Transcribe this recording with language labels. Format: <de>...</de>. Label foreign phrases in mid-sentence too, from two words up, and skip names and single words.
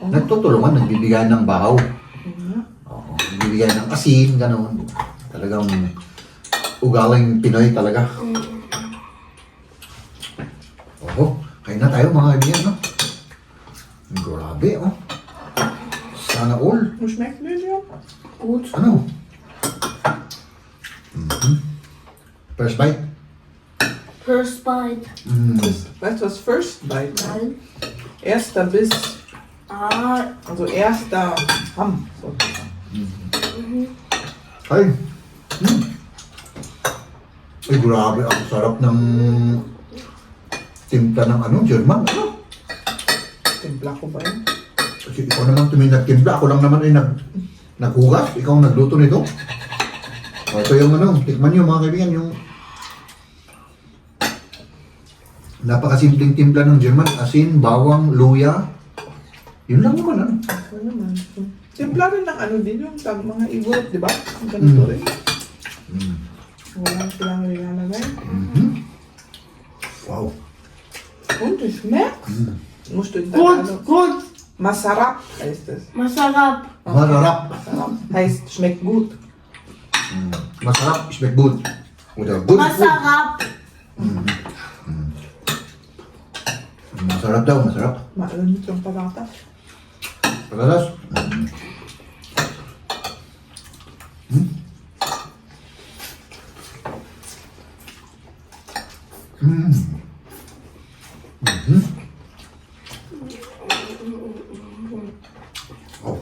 <tl>nagtutulungan, nagbibigay ng bahaw.</tl> <en>Yeah.</en> <tl>Oo, nagbibigay ng asin, gano'n. Talagang ugaling Pinoy talaga. Oo, kain na tayo mga kaibigan, no? Grabe, oh. Sana all.</tl> <de>Schmeckt dir ja? Gut.</de> <tl>Ano?</tl> <en>First bite? First bite.</en> <de>Weißt du, was</de> <en>first bite?</en> <de>Nein. Erster Biss. Ah, Also erster Hamm. So.</de> <tl>Ay. Ay, grabe. Ang sarap ng timpla ng German. Timpla ko ba yun? Kasi ikaw naman nagtimpla. Ako lang naman ay naghugas. Ikaw ang nagluto nito. O, ito yung tikman nyo mga kaibigan, yung napakasimpleng timpla ng German. Asin, bawang, luya. Yun lang naman, Ano naman? Timpla rin ng din yung mga iwot, di ba? Ang ganito rin. Walang silang nilalagay. Wow.</tl> <de>Und es schmeckt. Musst du in gut, Tagalog. gut. Masarap heißt es.</de> <tl>Masarap. Masarap. Masarap.</tl> <de>Heißt, schmeckt gut. Masarap, schmeckt gut. Oder</de> <en>good food.</en> <tl>Masarap. Masarap daw, masarap. Maalamit yung patatas. Patatas. Oh.</tl>